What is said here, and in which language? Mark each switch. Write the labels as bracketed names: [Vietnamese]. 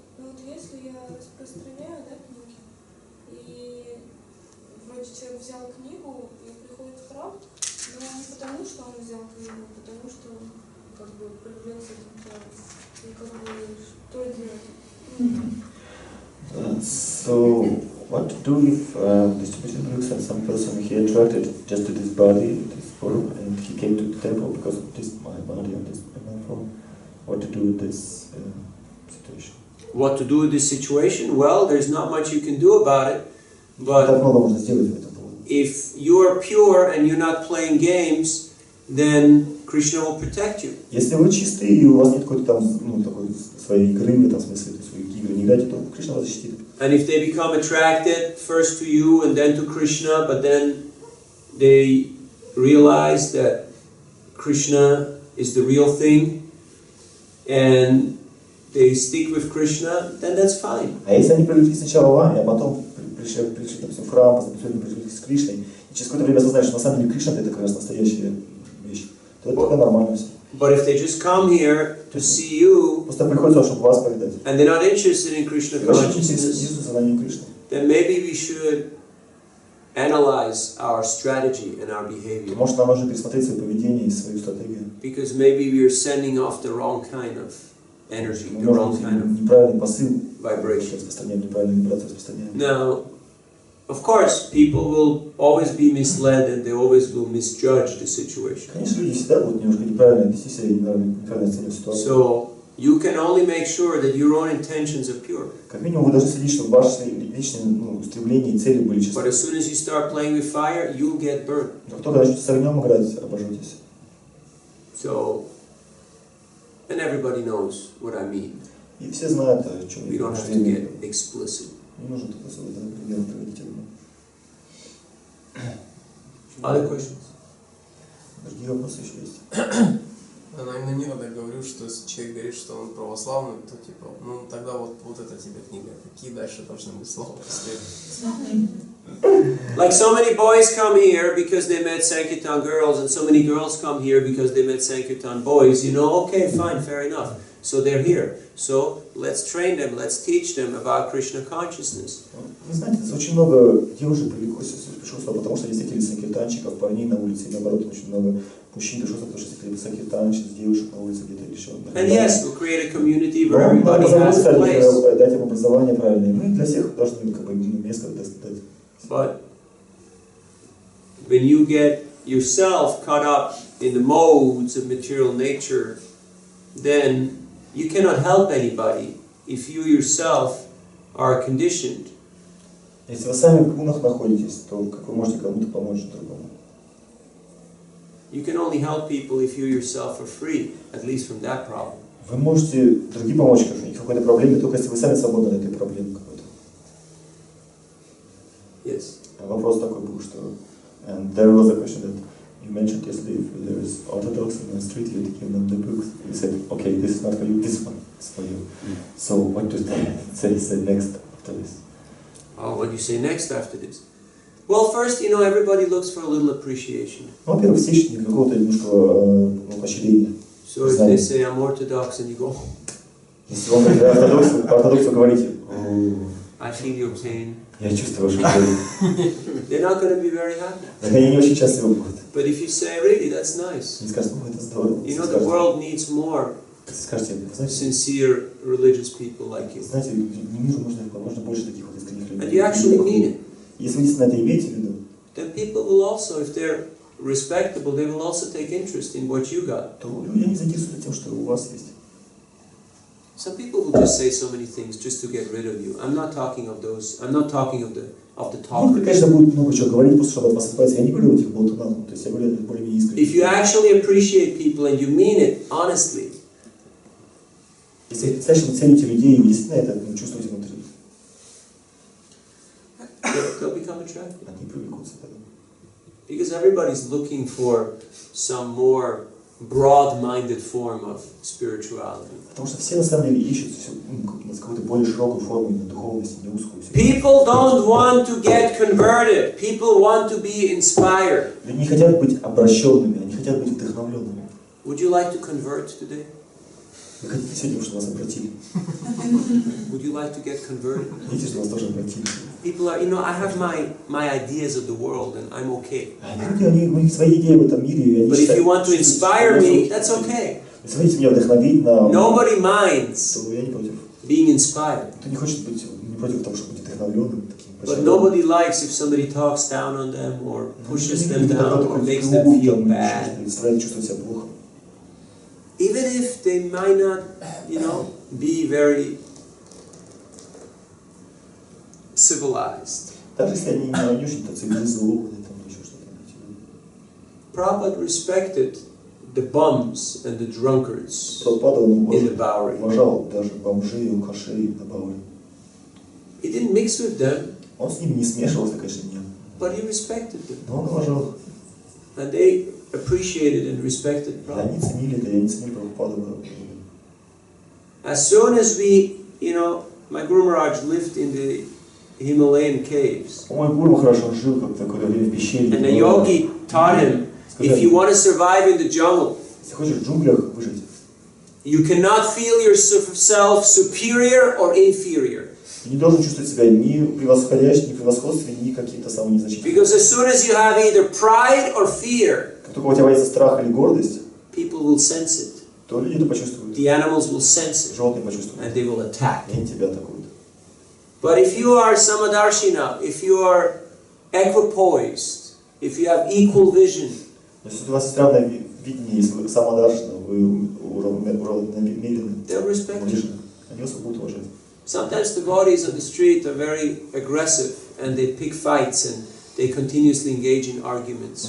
[Russian] Но вот если я распространяю, да, книги, и вроде человек взял книгу и приходит в храм, но не потому, что он взял книгу, а потому что как бы привлекся этим телом. И как бы что делать? [English] So, what to do if distribution looks at some person he attracted just to this body, this form, and he came to the temple because of this my body and this my form? What to do with this situation? What to do with this situation? Well, there's not much you can do about it, [Russian] Так [English] but [Russian] много можно сделать в этом поводу. [English] if you are pure and you're not playing games, then Krishna will protect you. [Russian] Если вы чистые и у вас нет какой-то там, такой своей игры, там, в смысле, своих игр не играете, то Кришна вас защитит. [English] And if they become attracted first to you and then to Krishna, but then they realize that Krishna is the real thing and they stick with Krishna, then that's fine. [Russian] А если они привлеклись сначала вами, а потом пришли, допустим, в храм, последовательно привлеклись с Кришной, и через какое-то время осознают, что на самом деле Кришна это как раз настоящая вещь, то это пока нормально все. [English] But if they just come here to see you [Russian] Просто приходится, чтобы вас повидать. [English] and they're not interested in Krishna consciousness, then maybe we should analyze our strategy and our behavior. [Russian] Может, нам нужно пересмотреть свое поведение и свою стратегию. [English] Because maybe we are sending off the wrong kind of energy, the wrong kind of [Russian] неправильный посыл [English] vibration. [Russian] распространяем, неправильную вибрацию распространяем. [English] Now, of course, people will always be misled and they always will misjudge the situation. [Russian] Конечно, люди всегда будут немножко неправильно вести себя и неправильно оценивать ситуацию. [English] So, you can only make sure that your own intentions are pure. [Russian] Как минимум, вы должны следить, чтобы ваши личные стремления и цели были чисты. [English] But as soon as you start playing with fire, you'll get burnt. [Russian] Как только начнете с огнем играть, обожжетесь. [English] So, and everybody knows what I mean. [Russian] И все знают, о чем [English] We [Russian] я [English] don't have to get explicit. [Russian] Не нужно тут особо примерно приводить одно. [English] Other questions? [Russian] Другие вопросы еще есть. Навина Нирада говорил, что если человек говорит, что он православный, то типа, тогда вот эта тебе книга. Какие дальше должны быть слова после этого? [English] Like so many boys come here because they met Sankirtan girls, and so many girls come here because they met Sankirtan boys. Okay, fine, fair enough. So they're here. So let's train them, let's teach them about Krishna consciousness. [Russian] Вы знаете, очень много девушек привлеклось, пришел сюда, потому что они встретили санкиртанчиков, парней на улице, и наоборот, очень много мужчин пришел сюда, потому что встретили санкиртанщиц, девушек на улице где-то или еще. [English] And yes, we'll create a community where everybody has a place. [Russian] Дать им образование правильное. Мы для всех должны место дать. [English] But when you get yourself caught up in the modes of material nature, then you cannot help anybody if you yourself are conditioned. [Russian] Если вы сами в гунах находитесь, то как вы можете кому-то помочь другому? [English] You can only help people if you yourself are free, at least from that problem. [Russian] Вы можете другим помочь в какой-то проблеме, только если вы сами свободны от этой проблемы какой-то. [English] Yes. [Russian] Вопрос такой был, что [English] and there was a question that you mentioned yesterday, if there is Orthodox in the street, you give them the books, you said, okay, this is not for you, this one is for you. So what do they say next after this? Oh, what do you say next after this? Well, first, everybody looks for a little appreciation. [Russian] Во-первых, все ищут какого-то немножко поощрения. [English] So if they say I'm Orthodox and you go, [Russian] Если вам по ортодоксу говорите, [English] I feel your pain, [Russian] я чувствую вашу боль, [English] they're not going to be very happy. [Russian] так они не очень счастливы будут. [English] But if you say, really, that's nice. [Russian] Они скажут, это здорово. [English] You know, the world needs more [Russian] Скажите, знаете, [English] sincere religious people like you. [Russian] знаете, миру нужно больше таких вот искренних людей. [English] And you actually mean it. [Russian] Если вы действительно это имеете в виду, [English] Then people will also, if they're respectable, they will also take interest in what you got. [Russian] то люди не заинтересуются тем, что у вас есть. [English] Some people will just say so many things just to get rid of you. I'm not talking of those. I'm not talking of the [Russian] Ну, [English] talkers. [Russian] конечно, будут много чего говорить, просто чтобы от вас избавиться. Я не говорю о этих болтунах, то есть я говорю более-менее искренне. [English] If you actually appreciate people and you mean it honestly, [Russian] Если настоящему цените людей, и вы действительно это чувствуете внутри, [English] they'll become attracted. [Russian] они привлекутся к этому. [English] Because everybody's looking for some more broad-minded form of spirituality. [Russian] Потому что все на самом деле ищут какую-то более широкую форму именно духовности, не узкую. [English] People don't want to get converted. People want to be inspired. [Russian] Люди не хотят быть обращенными, они хотят быть вдохновленными. [English] Would you like to convert today? [Russian] Вы хотите сегодня, чтобы вас обратили? [English] Would you like to get converted? [Russian] Хотите, чтобы вас тоже обратили? [English] People are, I have my ideas of the world and I'm okay. [Russian] У них свои идеи в этом мире, и они [English] But if [Russian] считают, [English] you want to inspire me, that's okay. [Russian] Если хотите меня вдохновить на... [English] Nobody minds [Russian] то я не против. [English] being inspired. [Russian] Кто не хочет быть, не против того, чтобы быть вдохновленным, таким [English] But nobody likes if somebody talks down on them or pushes them down or makes them feel bad. [Russian] Чувствовать себя плохо. [English] Even if they might not, be very civilized. [Russian] Даже если они не очень цивилизованы, там еще что-то. [English] Prabhupada respected the bums and the drunkards [Russian] Прабхупада [English] in the Bowery. [Russian] уважал даже бомжей, алкашей на Бауэре. [English] He didn't mix with them, [Russian] Он с ними не смешивался, конечно, нет. [English] but he respected them. [Russian] Но он уважал. [English] And they appreciated and respected [Russian] И они [English] Prabhupada. [Russian] ценили это, и они ценили Прабхупаду. [English] As soon as we, my Guru Maharaj lived in the Himalayan caves. [Russian] Мой гуру хорошо жил как-то какое-то время в пещере. [English] And the yogi taught him, if you want to survive in the jungle, [Russian] если хочешь в джунглях выжить, [English] you cannot feel yourself superior or inferior. [Russian] ты не должен чувствовать себя ни превосходящим, ни превосходстве, ни каким-то самым незначительным. [English] Because as soon as you have either pride or fear, [Russian] Как только у тебя появится страх или гордость, [English] people will sense it. [Russian] то люди это почувствуют. [English] The animals will sense it, [Russian] Животные почувствуют. [English] and they will attack. [Russian] И они тебя атакуют. [English] But if you are samadarshina, if you are equipoised, if you have equal vision, [Russian] Если у вас есть равное видение, если вы самодаршина, вы уравномерены, [English] they'll respect you. [Russian] они вас будут уважать. [English] Sometimes devotees on the street are very aggressive and they pick fights and they continuously engage in arguments.